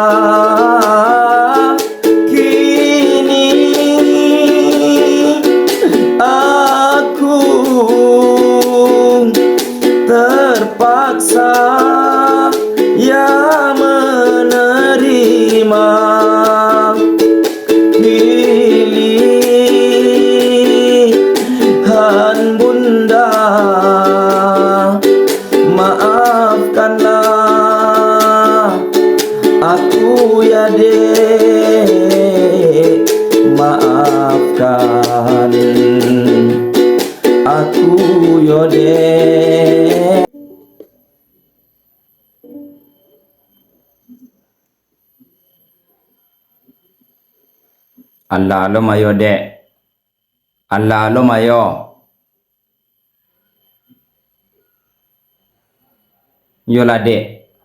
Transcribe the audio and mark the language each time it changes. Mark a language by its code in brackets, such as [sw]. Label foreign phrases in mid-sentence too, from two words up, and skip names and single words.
[id] Kini aku terpaksa ya menerima pilihan bunda. Maafkanlah aku ya dek, maafkan aku yo dek. [min] Allah lo mayo dek, Allah lo mayo yo lah dek.